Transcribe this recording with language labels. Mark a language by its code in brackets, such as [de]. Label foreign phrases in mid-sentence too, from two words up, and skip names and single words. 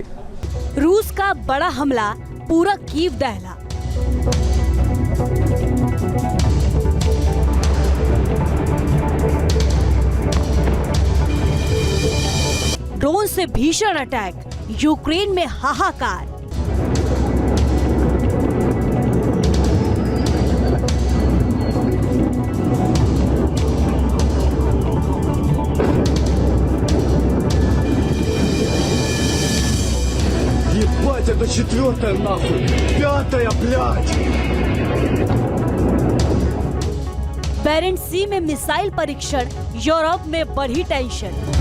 [hi] रूस का बड़ा हमला, पूरा कीव दहला। ड्रोन से भीषण अटैक, यूक्रेन में हाहाकार। [ru] Ебать, это четвертая нахуй! Пятая, блядь! [hi] बेरेंट सी में मिसाइल परीक्षण, यूरोप में बढ़ी टेंशन।